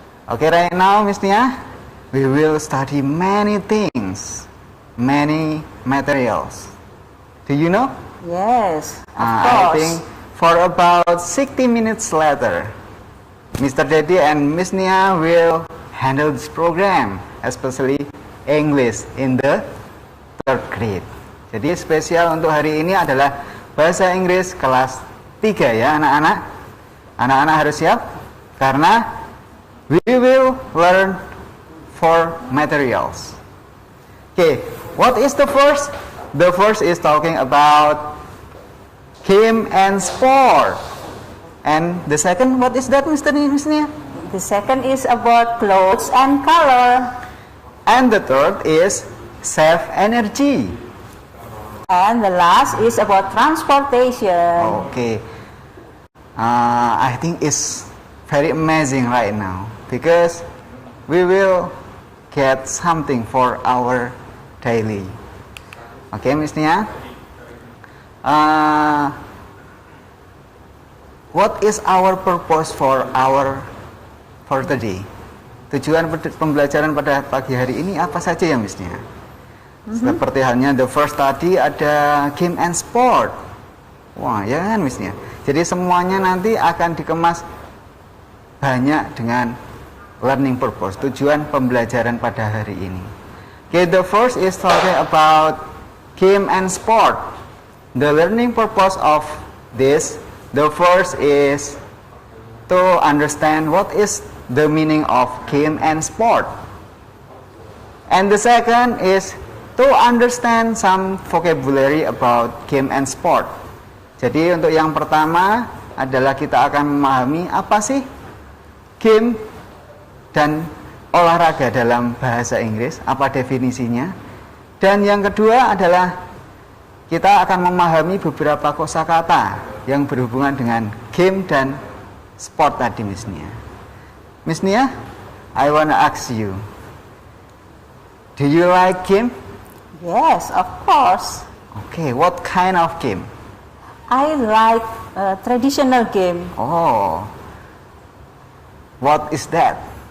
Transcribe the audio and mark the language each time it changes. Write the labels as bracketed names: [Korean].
[English] Okay, right now, Miss Nia, we will study many things, many materials. Do you know? Yes, of I course. think for about 60 minutes later, Mr. Dedi and Miss Nia will handle this program, especially English in the 3rd grade. [Indonesian] Jadi spesial untuk hari ini adalah bahasa Inggris kelas 3 ya anak-anak. Anak-anak harus siap karena [English] we will learn 4 materials. Okay, what is the first? The first is talking about game and sport. And the second, what is that, Mr. Nia? The second is about clothes and color. And the third is save energy. And the last is about transportation. Okay. I think it's very amazing right now because we will get something for our daily. Okay, Miss Nia? What is our purpose for today? [Indonesian] Tujuan pembelajaran pada pagi hari ini apa saja ya, Miss Nia? Seperti halnya [English] the first [Indonesian] tadi ada game and sport. Wah, ya kan, Miss Nia? Jadi semuanya nanti akan dikemas banyak dengan learning purpose, tujuan pembelajaran pada hari ini. [English] Okay, the first is talking about game and sport. The learning purpose of this, the first is to understand what is the meaning of game and sport. And the second is to understand some vocabulary about game and sport. [Indonesian] Jadi untuk yang pertama adalah kita akan memahami apa sih game dan olahraga dalam bahasa Inggris, apa definisinya. Dan yang kedua adalah kita akan memahami beberapa kosakata yang berhubungan dengan game dan sport tadi, Miss Nia. [English] Miss Nia, I wanna ask you, do you like game? Yes, of course. Okay, what kind of game? I like traditional game. Oh, what is that?